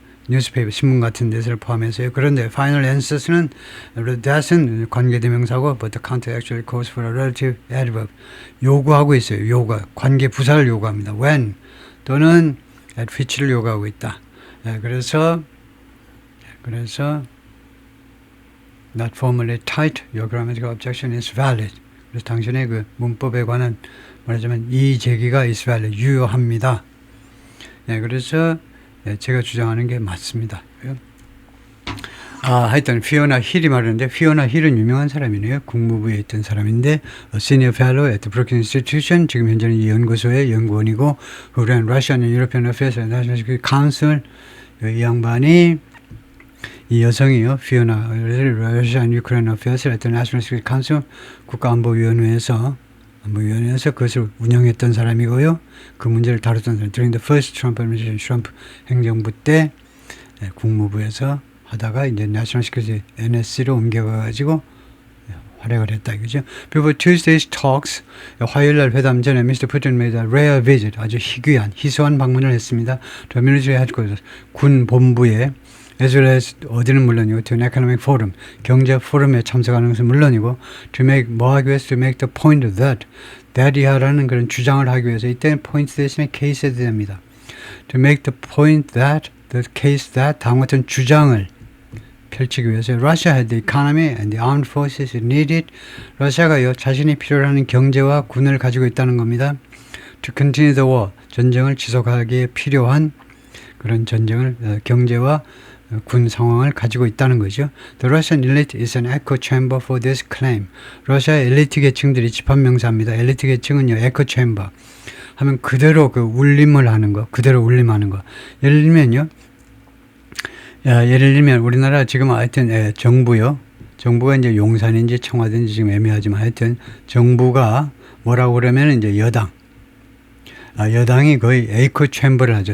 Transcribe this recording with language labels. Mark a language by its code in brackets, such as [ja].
[ko] 뉴스페이퍼 신문 같은 데서를 포함해서요. 그런데 [en] final answers는 [ko] that은 관계대명사고 [en] but the context actually calls for a relative adverb. [ko] 요구하고 있어요. 관계 부사를 요구합니다. when 또는 at which를 요구하고 있다. 그래서 [en] not formally tight, your grammatical objection is valid. [ko] 그래서 당신의 그 문법에 관한 말하자면 이 제기가 [en] is valid, [ko] 유효합니다. 그래서 제가 주장하는 게 맞습니다. 하여튼 피오나 힐이 말하는데 피오나 힐은 유명한 사람이네요. 국무부에 있던 사람인데 Senior Fellow at the Brookings Institution 지금 현재는 이 연구소의 연구원이고 그런 Russian and European Affairs National Security Council 이 양반이 이 여성이요. [en] 피오나 Russian and Ukraine Affairs at the National Security Council [ko] 국가안보위원회에서 그것을 운영했던 사람이고요. 그 문제를 다뤘던 사람. [en] During the first Trump administration, [ko] 트럼프 행정부 때 국무부에서 하다가 이제 National Security NSC로 옮겨가가지고 활약을 했다 이거죠. [en] Before Tuesday's talks, [ko] 화요일날 회담 전에 [en] Mr. Putin made a rare visit, [ko] 아주 희소한 방문을 했습니다. [en] To military headquarters, [ko] 군 본부에 [en] as well as [ko] 어디는 물론이고 [en] to an economic forum, [ko] 경제 포럼에 참석하는 것은 물론이고 to make 뭐 하기 위해서 [en] to make the point that [ko] 이하라는 그런 주장을 하기 위해서 이때는 point 대신에 case에 됩니다. [en] To make the point that the case that [ko] 다음 같은 주장을 펼치기 위해서 [en] Russia had the economy and the armed forces it needed. [ko] 러시아가요 자신이 필요로 하는 경제와 군을 가지고 있다는 겁니다. [en] To continue the war, [ko] 전쟁을 지속하기에 필요한 그런 전쟁을 경제와 군 상황을 가지고 있다는 거죠. [en] The Russian elite is an echo chamber for this claim. [ko] 러시아의 엘리트 계층들이 집합명사입니다. 엘리트 계층은요, echo chamber 하면 그대로 그 울림을 하는 거, 그대로 울림하는 거. 예를 들면 우리나라 지금 하여튼 정부요. 정부가 이제 용산인지 청와대인지 지금 애매하지만 하여튼 정부가 뭐라고 그러면 이제 여당이 거의 에이코 챔버를 하죠.